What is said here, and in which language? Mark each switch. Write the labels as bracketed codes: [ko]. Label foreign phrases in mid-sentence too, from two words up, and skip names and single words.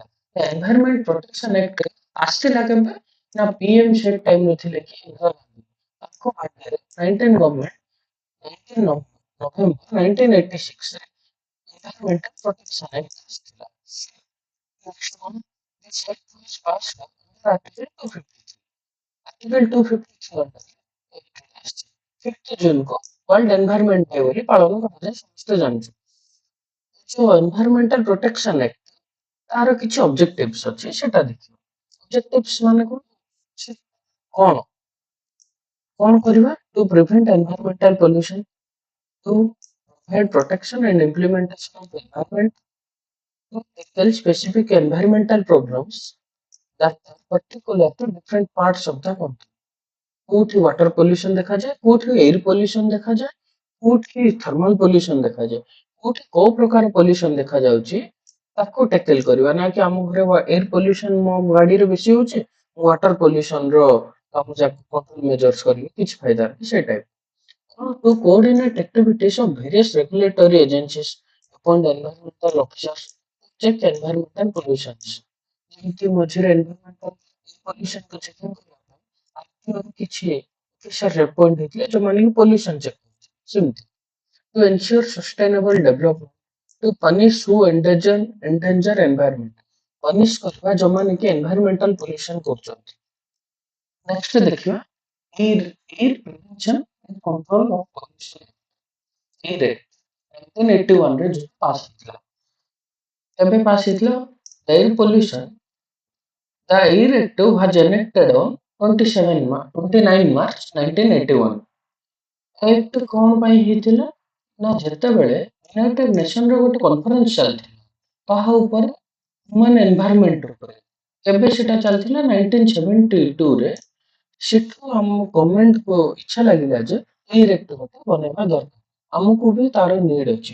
[en] environment protection act [or] ଆସିଥିଲା କେବେ? ନା ପିଏମ ସେ ଟାଇମରେ ଥିଲେ କି ଇନ୍ଦିରା ଗାନ୍ଧୀ। ତାଙ୍କ ପାଖରେ [en] 19 government 19 November 1986 ରେ environmental protection act ଆସିଥିଲା। [or] ନେକ୍ସଟ କଣ? [en] This act was passed under Article 253. [or] Article 253 अंडर ଆସିଛି। 5th ଜୁନ को वर्ल्ड एनवायरनमेंट डे ବୋଲି ପାଳନ କରାଯାଏ, ସମସ୍ତେ ଜାଣିଛୁ। ଯୋଉ [en] environmental protection act [or] ତାର କିଛି ଅବଜେକ୍ଟିଭ୍ସ ଅଛି, ସେଟା ଦେଖିବା। ଅବଜେକ୍ଟିଭ୍ସ ମାନେ କଣ? ସେ କଣ କଣ କରିବା? [en] to prevent environmental pollution, to provide protection and implementation of environment, to tackle specific environmental programs that are particular to different parts of the country। [or] କୋଉଠି [en] water pollution [or] ଦେଖାଯାଏ, କୋଉଠି [en] air pollution [or] ଦେଖାଯାଏ, କୋଉଠି [en] thermal pollution [or] ଦେଖାଯାଏ, କୋଉଠି କୋଉ ପ୍ରକାର ପଲ୍ୟୁସନ ଦେଖାଯାଉଛି ତାକୁ ଟେକଲ କରିବା। ନା କି ଆମ ଘରେ [en] air pollution [or] ମୋ ଗାଡିରେ ବେଶୀ ହଉଛି, ମୁଁ [en] water pollution [or] ର କାମ ଯାକ [en] control measures [or] କରିବି, କିଛି ଫାଇଦା ନାହିଁ ସେ ଟାଇପ। [en] To coordinate activities of various regulatory agencies appoint environmental officers to check environmental pollutions। [or] ଯେମିତି ମଝିରେ [en] environmental pollution [or] କୁ checking କରିବା ପାଇଁ RTO କିଛି ଅଫିସର appoint ହେଇଥିଲେ ଯୋଉମାନେ କି [en] pollution check [or] କରୁଥିଲେ। [en] ସେମିତି to ensure sustainable development, to punish who endanger environment, punish [or] କରିବା ଯୋଉମାନେ କି [en] environmental pollution କରୁଛନ୍ତି। ନେକ୍ସଟ ଦେଖିବା air prevention and control of pollution. [or] ଏୟାର ଆକ୍ଟ 1981 ରେ ଯୋଉ ପାସ୍ ହେଇଥିଲା। କେବେ ପାସ୍ ହେଇଥିଲା? [en] air pollution, the Air Act was enacted on 29 ମାର୍ଚ୍ଚ 1981। [or] ଆକ୍ଟ କଣ ପାଇଁ ହେଇଥିଲା? ନା ଯେତେବେଳେ ୟୁନାଇଟେଡ ନେସନ ର ଗୋଟେ କନଫରେନ୍ସ ଚାଲିଥିଲା କାହା ଉପରେ? [en] human environment [or] ଉପରେ। କେବେ ସେଟା ଚାଲିଥିଲା? 1972 ରେ। ସେଠୁ ଆମ ଗଭର୍ଣ୍ଣମେଣ୍ଟକୁ ଇଚ୍ଛା ଲାଗିଲା ଯେ ଏଇ ଆକ୍ଟ ଗୋଟେ ବନେଇବା ଦରକାର, ଆମକୁ ବି ତାର ନିଡ୍ ଅଛି।